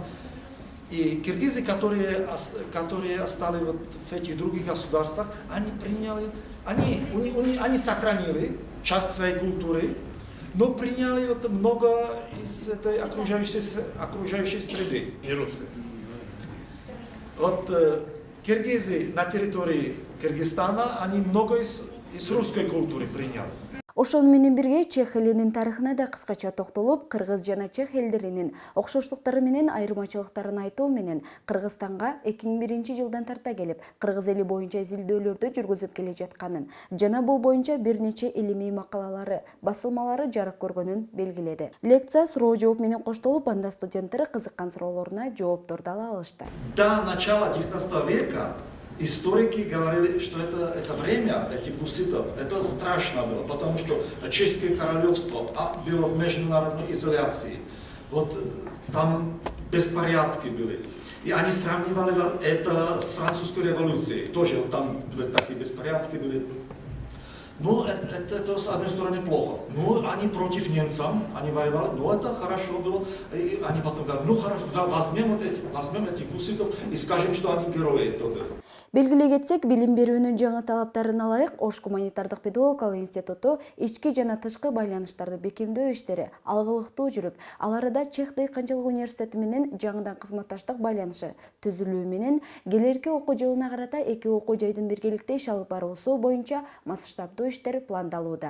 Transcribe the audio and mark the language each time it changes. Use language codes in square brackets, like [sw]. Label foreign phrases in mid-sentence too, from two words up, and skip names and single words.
[ru] И киргизы, которые остались вот в этих других государствах, они приняли, они сохранили часть своей культуры, но приняли вот много из этой окружающей среды. Не русские. Вот киргизы на территории Кыргызстана, они много из русской культуры приняли. [ky] Ошол менен бирге чех элинин тарыхына да кыскача токтолуп, кыргыз жана чех элдеринин окшоштуктары менен айырмачылыктарын айтуу менен Кыргызстанга 2001 жылдан тарта келип, кыргыз эли боюнча изилдөөлөрдү жүргүзүп келе жатканын жана бул боюнча бир нече илимий макалалары, басылмалары жарык көргөнүн белгиледи. Лекция суроо жооп менен коштолуп, анда студенттер кызыккан суроолоруна жоопторду ала алышты. [ru] До начала 19 века историки говорили, что это время этих гуситов, это страшно было, потому что Чешское королевство было в международной изоляции. Вот там беспорядки были. И они сравнивали это с французской революцией. Тоже вот там такие беспорядки были. Ну, это с одной стороны плохо. Ну, они против немцев, они воевали, но это хорошо было. И они потом говорят, ну хорошо, возьмем этих гуситов и скажем, что они герои. [ky] Белгилей кетсек, билим берүүнүн жаңы талаптарына ылайык Ош гуманитардык педагогикалык институту ички жана тышкы байланыштарды бекемдөө иштери алгылыктуу жүрүп, ал арада Чех дыйканчылык университети менен жаңыдан кызматташтык байланышы түзүлүү менен келерки окуу жылына карата эки окуу жайдын биргеликте иш алып баруусу боюнча масштабдуу иштер пландалууда.